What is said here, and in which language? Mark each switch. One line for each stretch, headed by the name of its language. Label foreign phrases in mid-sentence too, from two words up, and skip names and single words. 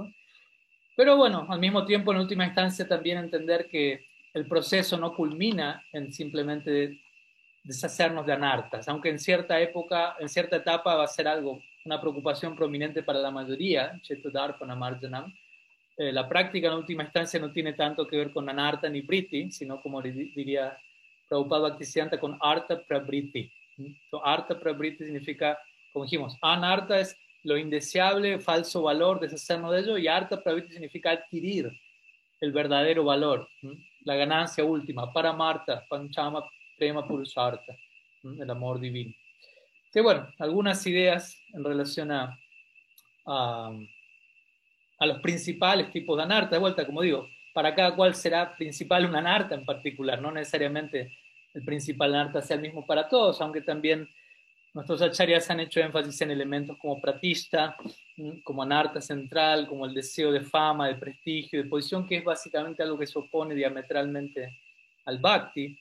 Spanish: Pero bueno, al mismo tiempo, en última instancia, también entender que el proceso no culmina en simplemente deshacernos de anartas, aunque en cierta época, en cierta etapa va a ser algo, una preocupación prominente para la mayoría,
Sanskrit: चेतोदर्पण मार्जनम्.
Spanish: La práctica en última instancia no tiene tanto que ver con anarta ni vritti, sino como diría Prabhupada Bhaktisiddhanta, con
Sanskrit: अर्थ प्रवृत्ति. अर्थ प्रवृत्ति
Spanish: significa, como dijimos, anarta es lo indeseable, falso valor, deshacernos de ello, y
Sanskrit: अर्थ प्रवृत्ति
Spanish: significa adquirir el verdadero valor, la ganancia última,
Sanskrit: परमार्थ, पञ्चम प्रेम पुरुषार्थ,
Spanish: el amor divino. Que bueno, algunas ideas en relación a, a los principales tipos de anarta. De vuelta, como digo, para cada cual será principal un anarta en particular, no necesariamente el principal anarta sea el mismo para todos, aunque también nuestros acharyas han hecho énfasis en elementos como pratishta, como anarta central, como el deseo de fama, de prestigio, de posición, que es básicamente algo que se opone diametralmente al bhakti.